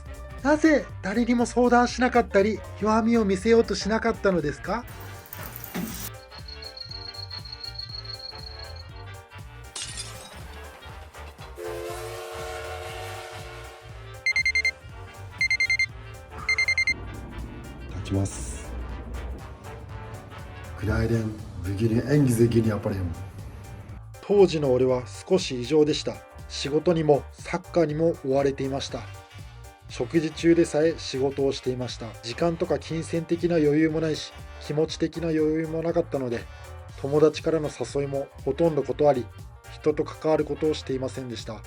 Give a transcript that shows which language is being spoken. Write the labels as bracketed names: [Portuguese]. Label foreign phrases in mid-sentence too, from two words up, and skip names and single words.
[Japanese] なぜ誰にも相談しなかったり弱みを見せようとしなかったのですか？いただきます。Günaydın. [Turkish] Bugün en güzel gün yaparım. [Japanese] 当時の俺は少し異常でした。仕事にもサッカーにも追われていました。食事中でさえ仕事をしていました。時間とか金銭的な余裕もないし、気持ち的な余裕もなかったので、友達からの誘いもほとんど断り、人と関わることをしていませんでした。